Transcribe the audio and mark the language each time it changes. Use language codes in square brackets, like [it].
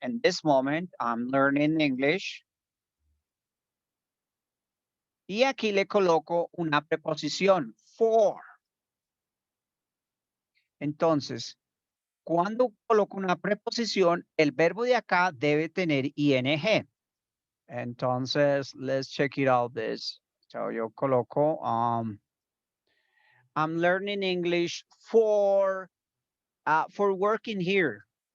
[en] In this moment, I'm learning English. [es] Y aquí le coloco una preposición, for. Entonces, cuando coloco una preposición, el verbo de acá debe tener ing. [en] Entonces, let's check it out this. So, [es] yo coloco, [en] I'm learning English for working here.